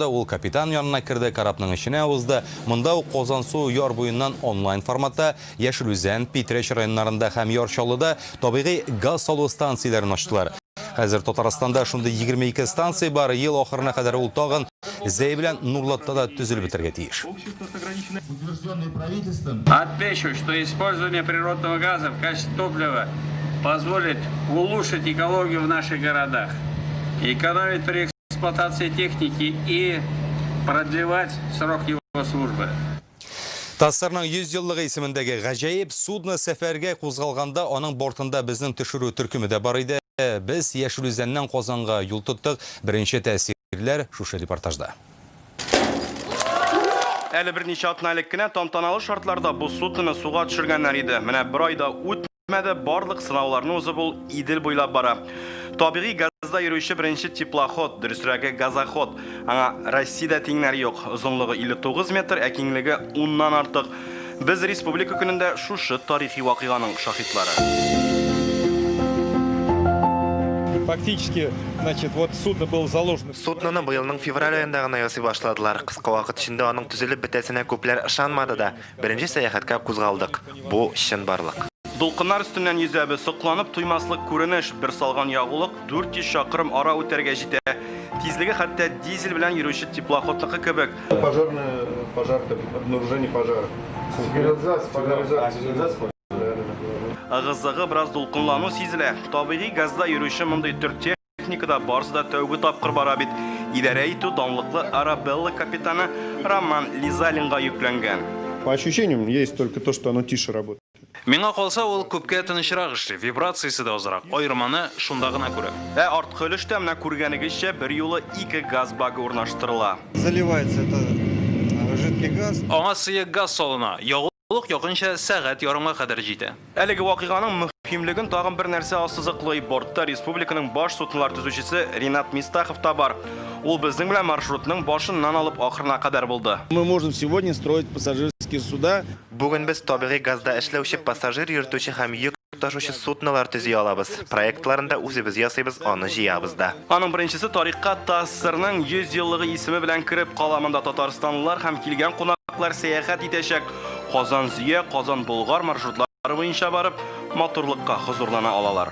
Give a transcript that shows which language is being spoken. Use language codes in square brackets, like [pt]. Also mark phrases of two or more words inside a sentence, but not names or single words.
[tt] Ул капитан янына кирде, карапның эченә узды. Монда ук Казансу яр буеннан онлайн форматта Яшелүзән, Питрәч районнарында һәм Ярчаллыда табигый газ салу станцияләрен ачтылар. Хәзер Татарстанда шундый 22 станция бар. Ел ахырына кадәр ул тагын Зәй белән Нурлатта да төзелеп бетергә тиеш. [ru] Отмечу, что использование природного газа в качестве топлива позволит улучшить экологию в наших городах, экономить при эксплуатации техники и продлевать срок его службы. [tt] Тассарның 100 еллыгы исемендәге гаҗәеп судны сәфәргә кузгалганда аның бортында безнең төшерү төркеме дә бар иде. Без Яшелүзәннән Казанга юл тоттык. Беренче тәэсирләр шушы репортажда. Әле берничә атна элек кенә тантаналы шартларда бу судны суга төшергәннәр иде. Менә бер айда үтмәде, барлык сынауларны узып ул Идел буйлап бара. Табигый газда йөрүче беренче теплоход, дөресрәге газоход. Аңа Россиядә тиңнәре юк. Озынлыгы 59 метр, ә киңлеге 10-нан артык. Без республика көнендә шушы тарихи вакыйганың шаһитлары. [ru] Фактически, значит, вот судно было заложено. [tt] Судноны быелның февраль аенда гына ясый башладылар. Кыска вакыт эчендә аның төзелеп бетәсенә күпләр ышанмады да. Беренче сәяхәткә кузгалдык. Бу чын барлык. Дулкыннар үстеннән йөзәбез, сокланып туймаслык күренеш, бер салган ягулык 400 чакрым ара үтәргә җитә. Тизлеге хәтта дизель белән йөрүче теплоходныкы кебек. [ru] Пожар, обнаружение пожара. [tt] Агызыгы бераз дулкынлану сизелә. Табигый газда йөрүче мондый төр техникада барысы да тәүге тапкыр бара бит. Идарә итү данлыклы Арабелла капитаны Роман Лизалинга йөкләнгән. [ru] По ощущениям, есть только то, что оно тише работает. [tt] Миңа калса, ул күпкә тынычрак эшли, вибрациясе дә азрак. Айырманы шунда гына күрә. Арткы өлештә менә күргәнегезчә бер юлы 2 газ багы урнаштырыла. [ru] Заливается это жидкий газ. [tt] Аңа сыек газ салына. Ягулык якынча сәгать ярымга кадәр җитә. Әлеге вакыйганың мөһимлеген тагын бер нәрсә ассызыклый. Бортта республиканың баш суднолар төзүчесе Ринат Мистахов та бар. Ул безнең белән маршрутның башыннан алып ахырына кадәр булды. [ru] Мы можем сегодня строить пассажирские суда. [tt] Бүген без табигый газда эшләүче пассажир йөртүче һәм йөк ташучы суднолар төзи алабыз. Проектларында үзебез ясыйбыз, аны җыябыз да. Аның беренчесе тарихка Тассырның 100 еллыгы исеме белән кирип каламында Татарстанлылар һәм килгән кунаклар сәяхәт итәчәк. Казан-Зөя, Казан-Болгар маршрутлары буенча барып, матурлыкка хозурлана алалар.